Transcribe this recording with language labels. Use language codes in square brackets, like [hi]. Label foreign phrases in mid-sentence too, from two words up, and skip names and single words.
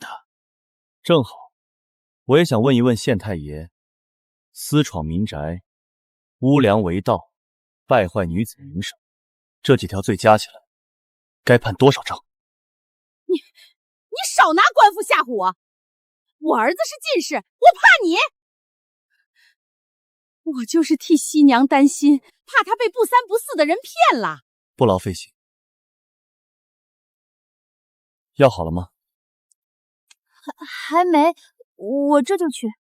[zh] 正好，我也想問一問縣太爺，私闖民宅、污良為盜、敗壞女子名聲，這幾條罪加起來，該判多少杖？你少拿官府嚇唬我！我兒子是進士，我怕你？我就是替西娘擔心，怕她被不三不四的人騙了。不勞費心。藥好了嗎？還沒，我這就去。